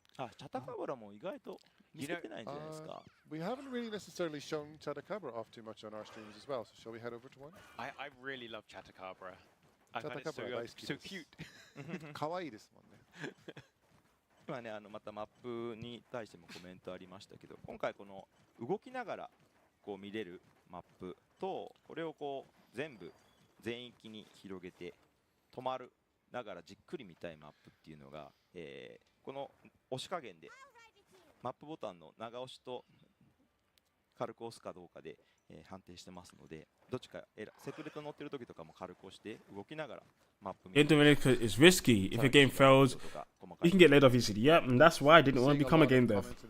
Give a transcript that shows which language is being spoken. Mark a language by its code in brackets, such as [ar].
[ja] あ、チャタカブラも意外と見せてないんじゃないですか。 [en] We haven't really necessarily shown Chatakabra off too much on our streams as well. So shall we head over to one? I really love Chatakabra. I find it so cute. [ja] 可愛いですもんね。今ね、またマップに対してもコメントありましたけど、今回この動きながらこう見れるマップと、これをこう全部全域に広げて止まるながらじっくり見たいマップっていうのが、この押し加減でマップボタンの長押しと軽く押すかどうかで、判定してますので、どっちかセクレット乗ってる時とかも軽く押して動きながらマップ見る。 [en] Game development is risky. If a game fails, you can get laid off easily. Yep, and that's why I didn't want to become a game dev.